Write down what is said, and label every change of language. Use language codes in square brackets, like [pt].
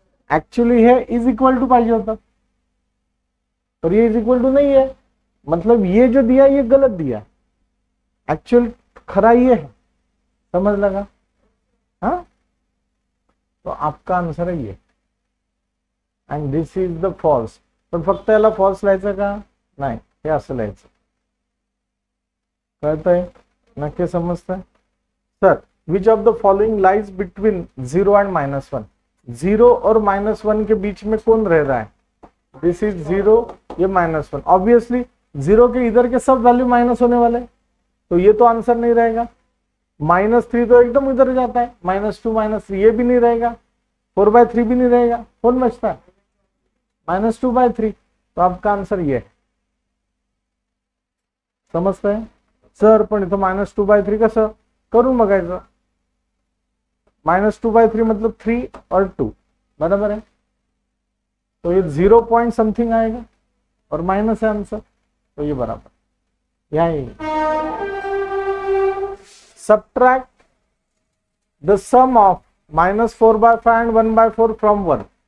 [hi] Actually है is equal to [mr] पाहिजे होता, [hi] पर ये इज इक्वल टू नहीं है, मतलब ये जो दिया ये गलत दिया, एक्चुअल खरा ये है, समझ लगा? हाँ, तो आपका आंसर है ये, [en] And this is the false. [mr] पण फक्त याला फॉल्स लिहायचं का? नाही, हे असं लिहायचं, कळतंय? नक्की समजतंय? [en] Sir, which of the following lies between 0 and -1? [hi] 0 और -1 के बीच में कौन रह रहा है? [en] this is 0, [hi] ये -1, ऑब्वियसली 0 के इधर के सब वैल्यू माइनस होने वाले, तो ये तो आंसर नहीं रहेगा। -3 तो एकदम इधर जाता है, -2 -3 ये भी नहीं रहेगा, 4/3 भी नहीं रहेगा, कौन बचता है? -2/3, तो आपका आंसर ये है, समजते हैं? [mr] सर पण इथं -2/3 कसं करून बघायचं? [hi] -2/3 मतलब 3 और 2, बराबर है, तो ये 0 पॉइंट समथिंग आएगा और माइनस है आंसर, तो ये बराबर, यही। [en] Subtract the sum of -4/5 and 1/4 from 1।